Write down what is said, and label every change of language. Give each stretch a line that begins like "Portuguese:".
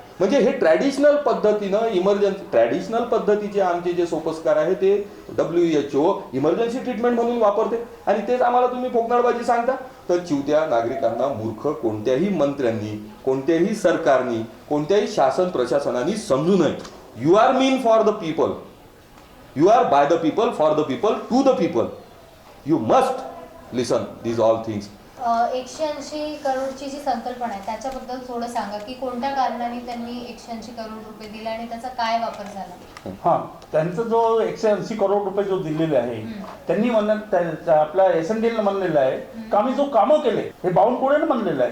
Marathi: म्हणजे हे ट्रॅडिशनल पद्धतीनं इमर्जन्सी, ट्रॅडिशनल पद्धतीचे आमचे जे सोपस्कार आहे ते WHO इमर्जन्सी ट्रीटमेंट म्हणून वापरते आणि तेच आम्हाला तुम्ही फोकनाडबाजी सांगता. तर चिवत्या नागरिकांना मूर्ख कोणत्याही मंत्र्यांनी, कोणत्याही सरकारनी, कोणत्याही शासन प्रशासनाने समजू नये.
English: You are mean for the people, you are by the people, for the people, to the people. You must listen these all things.
Marathi: 180 करोडची जी संकल्पना आहे त्याच्याबद्दल थोडं सांगा की कोणत्या कारणाने त्यांनी 180 करोड रुपये दिले आणि त्याचा काय वापर झाला? हां, त्यांचा जो 180 करोड रुपये जो दिलेले आहे, त्यांनी आपल्या SNDL म्हणलेलं आहे का आम्ही जो कामं केले हे बावनकुळेने म्हणलेलं आहे.